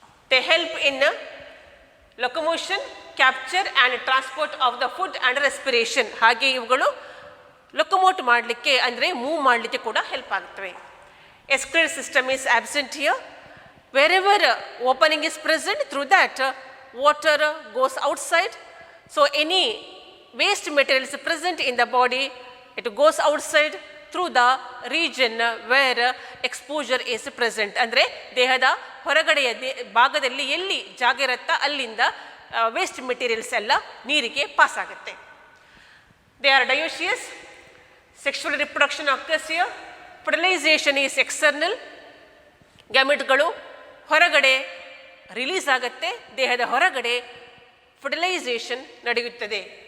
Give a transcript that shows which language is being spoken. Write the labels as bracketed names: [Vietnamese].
[English] They help in locomotion, capture and transport of the food and respiration. [Kannada] ಹಾಗೆ ಇವುಗಳು ಲೊಕೊಮೋಟ್ ಮಾಡಲಿಕ್ಕೆ ಅಂದರೆ ಮೂವ್ ಮಾಡಲಿಕ್ಕೆ ಕೂಡ ಹೆಲ್ಪ್ ಆಗ್ತವೆ. [English] Excretory system is absent here. Wherever opening is present, through that water goes outside. So any waste material is present in the body, it goes outside through the region where exposure is present. [Kannada] ಅಂದರೆ ದೇಹದ ಹೊರಗಡೆಯ ಭಾಗದಲ್ಲಿ ಎಲ್ಲಿ ಜಾಗ ಇರುತ್ತಾ ಅಲ್ಲಿಂದ waste materials ಎಲ್ಲ ನೀರಿಗೆ pass ಆಗುತ್ತೆ. [English] They are dioecious. Sexual reproduction occurs here. Fertilization is external. [Kannada] ಗ್ಯಾಮೆಟ್ಗಳು ಹೊರಗಡೆ ರಿಲೀಸ್ ಆಗುತ್ತೆ, ದೇಹದ ಹೊರಗಡೆ ಫರ್ಟಿಲೈಸೇಷನ್ ನಡೆಯುತ್ತದೆ.